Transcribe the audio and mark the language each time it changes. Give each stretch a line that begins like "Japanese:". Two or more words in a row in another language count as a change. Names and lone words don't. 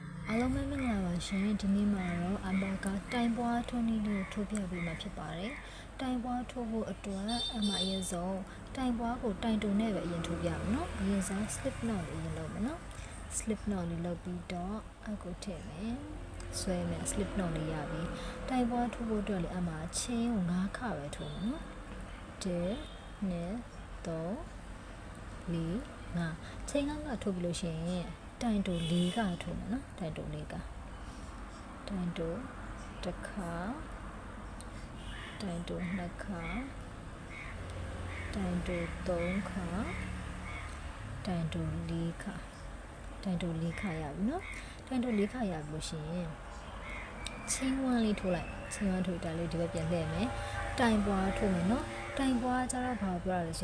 Burmese: အားလုံးပဲမင်္ဂလာပါရှင်ဒီနေ့မှာတော့အဘကတိုင်ပွားထိုးနည်းလေးကိုထိုးပြပေးမှာဖြစ်ပါတယ်တိုင်ပွားထိုးဖို့အတွက်အရင်ဆုံးတိုင်ပွားကိုတိုင်တုံနဲ့ပဲအရင်ထိုးပြမယ်နော်အရင်ဆုံး
English: slip knot
Burmese: လေးရင်လုပ်မယ်နော်
English: slip knot
Burmese: လေးလုပ်ပြီးတော့အခုထည့်မယ်ဆွဲမယ်
English: slip knot
Burmese: လေးရပြီတိုင်ပွားထိုးဖို့အတွက်လည်းချင်းကို9ခါပဲထိုးမယ်နော်1 2 3 4 5ချင်း9ခါထိုးပြီးလို့ရှိ ရင်တိုင်တို4ကထိုးမယ်နော်တိုင်တို4ကတိုင်တိုတစ်ခါတိုင်တို2ခါတိုင်တို3ခါတိုင်တို4ခါတိုင်တို4ခါရပြီနော်တိုင်တို4ခါရပြီလို့ရှိရင်ချင်းဝမ်းလေးထိုးလိုက်ချင်းဝမ်းထိုးတာလေးဒီဘက်ပြန်လှည့်မယ်တိုင်ပွားထိုးမယ်နော်တိုင်ပွားကြတော့ဘာပြောရလဲဆို